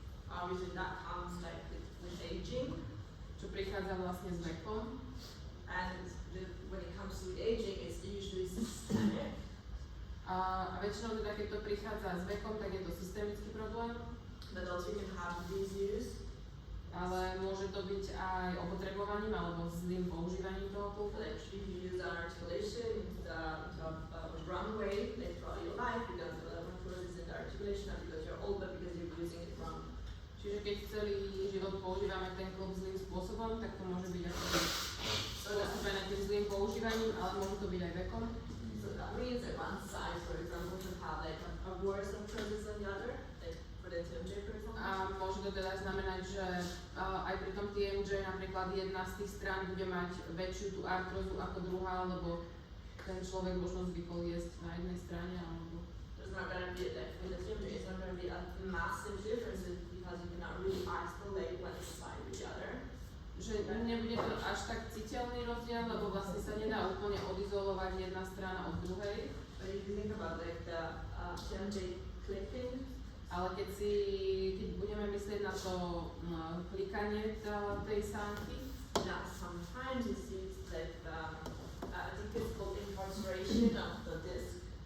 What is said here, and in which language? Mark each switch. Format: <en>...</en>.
<en>obviously that comes like with aging,</en> <sk>Čo prichádza vlastne s vekom.</sk> <en>and when it comes to aging, it's usually systemic.</en> <sk>A väčšinou teda, keď to prichádza s vekom, tak je to systemický problém,</sk> <en>But also you can have disuse,</en> <sk>ale môže to byť aj opotrebovaním alebo zlým používaním toho klubu.</sk> <en>like if you use an articulation into a wrong way, like throughout your life, you're gonna develop arthrosis in the articulation, not because you're old, but because you're using it wrong.</en> <sk>Čiže keď celý život používame ten klub zlým spôsobom, tak to môže byť ako spôsobené tým zlým používaním, ale môže to byť aj vekom.</sk> <en>So that means that one side, for example, can have like a worse arthrosis than the other, like for the TMJ, for example.</en> <sk>A môže to teda znamenať, že aj pri tom TMJ napríklad jedna z tých strán bude mať väčšiu tú artrózu ako druhá, lebo ten človek možno zvykol jesť na jednej strane, alebo</sk> <en>There's not gonna be like with the TMJ, it's not gonna be a massive difference because you cannot really isolate one side with the other.</en> <sk>že nebude to až tak citeľný rozdiel, lebo vlastne sa nedá úplne odizolovať jedna strana od druhej.</sk> <en>But if you think about like the TMJ clicking,</en> <sk>Ale keď budeme myslieť na to klikanie tej sánky,</sk> <en>now sometimes you see it's like I think it's called incarceration of the disc.</en>